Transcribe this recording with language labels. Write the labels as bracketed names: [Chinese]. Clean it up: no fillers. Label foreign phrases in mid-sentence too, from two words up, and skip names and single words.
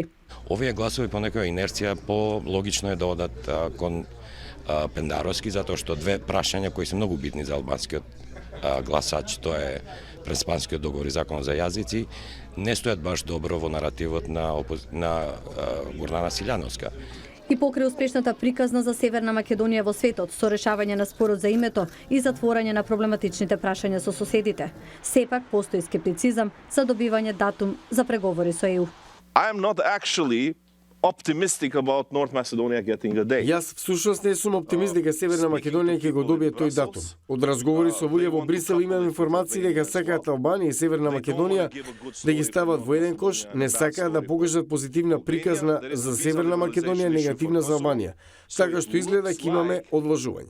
[Macedonian] Овие гласови по некоја инерција по-логично е да одат кон Пендаровски, затоа што две прашања кои се многу битни за албанскиот гласач, тоа е Преспанскиот договор и Закон за јазици, не стојат баш добро во наративот на Гордана Силјановска. И покрај успешната приказна за Северна Македонија во светот, со решавање на спорот за името и затворање на проблематичните прашања со соседите, сепак постои скептицизам за добивање датум за преговори со ЕУ. [English] I am not actually optimistic about North Macedonia getting a date. [Macedonian] Јас всушност не сум оптимист дека Северна Македонија ќе го добие тој датум. Од разговори со луѓе во Брисел имам информации дека сакаат Албанија и Северна Македонија да ги стават во еден кош, не сакаат да покажат позитивна приказна за Северна Македонија, негативна за Албанија. Така што изгледа ќе имаме одложување.